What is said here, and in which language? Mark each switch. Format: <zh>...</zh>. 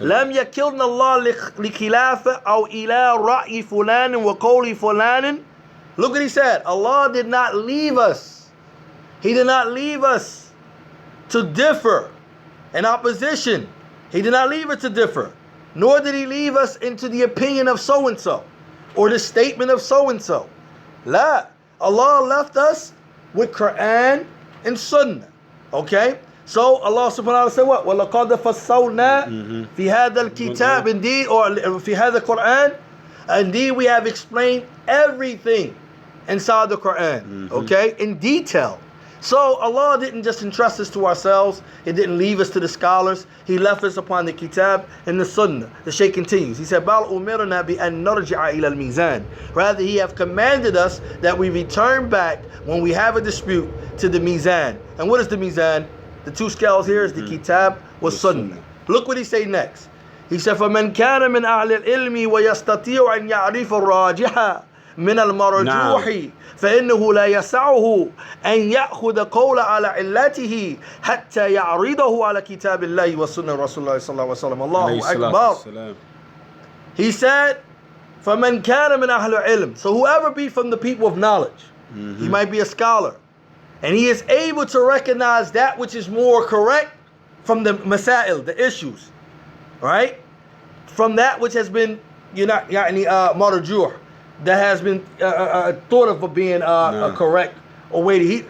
<ar>لم يكلنا الله لخلافة أو إلى رأي فلان وقول فلان.</ar> <en>Look what He said. Allah did not leave us. He did not leave us to differ in opposition. He did not leave us to differ. Nor did He leave us into the opinion of so-and-so or the statement of so-and-so. La. Allah left us with Quran and Sunnah. Okay? So Allah subhanahu wa ta'ala said what?</en> <ar>وَلَقَدْ فَصَّلْنَا فِي هَذَا الْكِتَابِ</ar> <en>Indeed, or</en> <ar>فِي هَذَا الْقُرْآنِ.</ar> <en>Indeed, we have explained everything inside the Quran. Okay? In detail. So Allah didn't just entrust us to ourselves. He didn't leave us to the scholars. He left us upon the kitab and the sunnah. The Shaykh continues. He said,</en> <ar>بَالْ أُمِرْنَا بِأَن نَرْجِعَ إِلَى الْمِيزَانِ.</ar> <en>Rather, He have commanded us that we return back when we have a dispute to the mizan. And what is the mizan? The two scales here is the kitab wa sunnah. Look what he say next. He said,</en> <ar>فَمَنْ كَانَ مِنْ أَهْلِ الْعِلْمِ وَيَسْتَطِيعُ أَنْ يَعْرِفَ الرَّاجِحَ من المرجوح فإنه لا يسعه أن يأخذ قول على علته حتى يعرضه على كتاب الله وسنة رسول الله صلى الله عليه وسلم. الله أكبر.</ar> <en>He said,</en> <ar>فَمَنْ كَانَ مِنْ أَهْلِ الْعِلْمِ.</ar> <en>So whoever be from the people of knowledge, he might be a scholar, and he is able to recognize that which is more correct from the masail, the issues, right? From that which has been marjuh, that has been thought of being correct or weighty.</en>